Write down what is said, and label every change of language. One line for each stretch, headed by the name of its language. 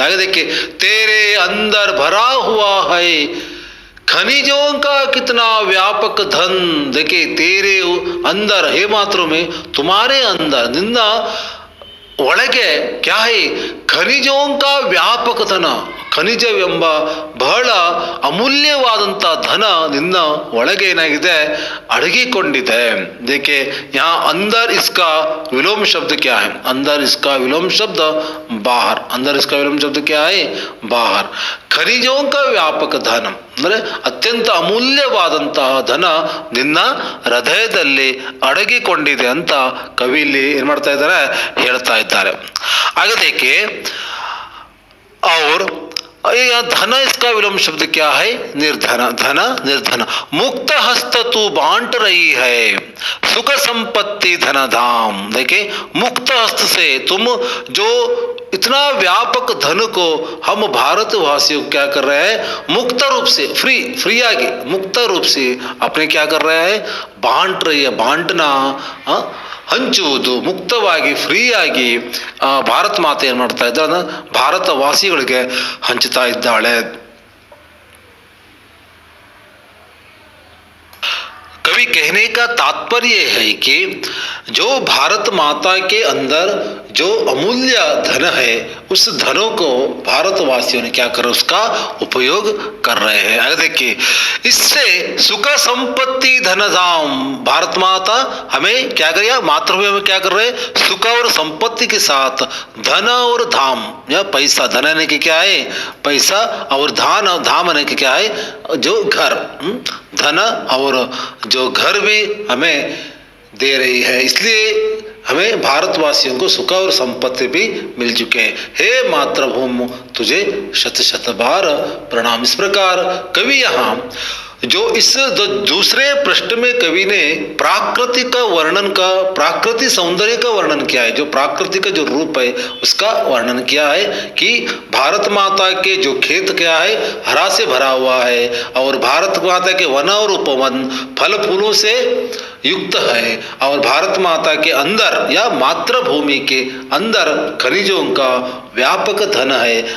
Hindi: ಹಾಗೆ देखिए, तेरे अंदर भरा हुआ है खनिजों का कितना व्यापक धन. देखिए, तेरे अंदर, हे मातृभूमि, तुम्हारे अंदर,
Kannada: निನ್ನ ಒಳಗೆ
Hindi: क्या है? ಖನಿಜೋं का व्यापक धन.
Kannada: ಖನಿಜವೆಂಬ ಬಹಳ ಅಮೂಲ್ಯವಾದಂಥ ಧನ ನಿನ್ನ ಒಳಗೆ ಏನಾಗಿದೆ? ಅಡಗಿಕೊಂಡಿದೆ.
Hindi: देखिए, यहाँ अंदर इसका विलोम शब्द क्या है? अंदर इसका विलोम शब्द बाहर. अंदर इसका विलोम शब्द क्या है? बाहर. ಖನಿಜೋं का व्यापक धन
Kannada: ಅಂದರೆ ಅತ್ಯಂತ ಅಮೂಲ್ಯವಾದಂತಹ ಧನ ನಿನ್ನ ಹೃದಯದಲ್ಲಿ ಅಡಗಿಕೊಂಡಿದೆ ಅಂತ ಕವಿಯಲ್ಲಿ ಏನ್ ಮಾಡ್ತಾ ಇದ್ದಾರೆ? ಹೇಳ್ತಾ ಇದ್ದಾರೆ. ಹಾಗೆ
Hindi: देखिए, और यहाँ धन, इसका विलोम शब्द क्या है? निर्धन। धन निर्धन। मुक्त हस्त तू बांट रही है, सुख संपत्ति धन धाम। देखिए, मुक्त हस्त से तुम जो इतना व्यापक धन को हम भारतवासियों क्या कर रहे हैं? मुक्त रूप से, फ्री आगे मुक्त रूप से अपने क्या कर रहे हैं? बांट रही है।
Kannada: बांटना, ಹಂಚುವುದು, ಮುಕ್ತವಾಗಿ ಫ್ರೀಯಾಗಿ ಭಾರತ ಮಾತೆ ಏನು ಮಾಡ್ತಾ ಇದ್ದಾಳೆ? ಭಾರತವಾಸಿಗಳಿಗೆ ಹಂಚುತ್ತಾ ಇದ್ದಾಳೆ.
Hindi: कवि कहने का तात्पर्य है कि जो भारत माता के अंदर जो अमूल्य धन है, उस धनों को भारतवासियों ने क्या कर उसका उपयोग कर रहे हैं. अगर देखिए, इससे सुख संपत्ति धन धाम, भारत माता हमें क्या कर रही है? मातृभूमि में क्या कर रहे हैं? सुख और संपत्ति के साथ धन और धाम, या पैसा, धन आने के क्या है? पैसा, और धाम आने के क्या है? जो घर, धन और जो घर भी हमें दे रही है. इसलिए हमें भारतवासियों को सुख और संपत्ति भी मिल चुके हैं. हे मातृभूमि तुझे शत शत बार प्रणाम. इस प्रकार कवि यहाँ जो इस दूसरे पृष्ठ में कवि ने प्राकृतिक का वर्णन का, प्राकृतिक सौंदर्य का वर्णन किया है. जो प्राकृतिक का जो रूप है उसका वर्णन किया है कि भारत माता के जो खेत क्या है? हरा से भरा हुआ है, और भारत माता के वन और उपवन फल फूलों से युक्त है, और भारत माता के अंदर या मातृभूमि के अंदर खनिजों का व्यापक धन है.